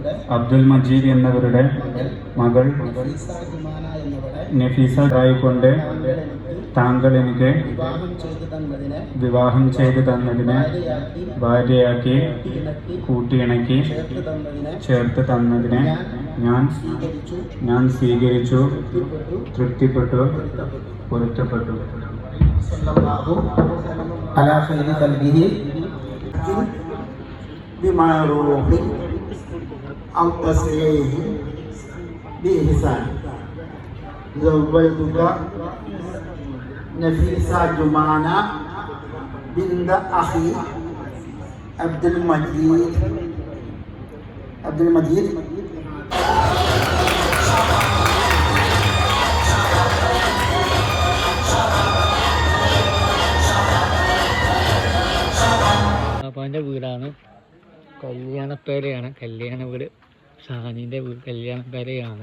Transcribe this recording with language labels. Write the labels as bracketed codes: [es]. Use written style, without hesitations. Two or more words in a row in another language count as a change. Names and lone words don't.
[ml] അബ്ദുൽ മജീദ് എന്നവരുടെ മകൾ നഫീസ കൊണ്ട് താങ്കൾ എനിക്ക് വിവാഹം ചെയ്തു തന്നതിന് ഭാര്യയാക്കി കൂട്ടിയിണക്കി ചേർത്ത് തന്നതിന് ഞാൻ സ്വീകരിച്ചു, തൃപ്തിപ്പെട്ടു, പൊരുത്തപ്പെട്ടു. [ar] بمعروف أو تسريح بإحسان. زوجتك نفيسة جمانة بنت أخي عبد المجيد [ml] പാപ്പാൻ്റെ വീടാണ്. കല്യാണപ്പേരയാണ്, കല്യാണ വീട്. ഷാനിൻ്റെ വീട് കല്യാണപ്പേരയാണ്.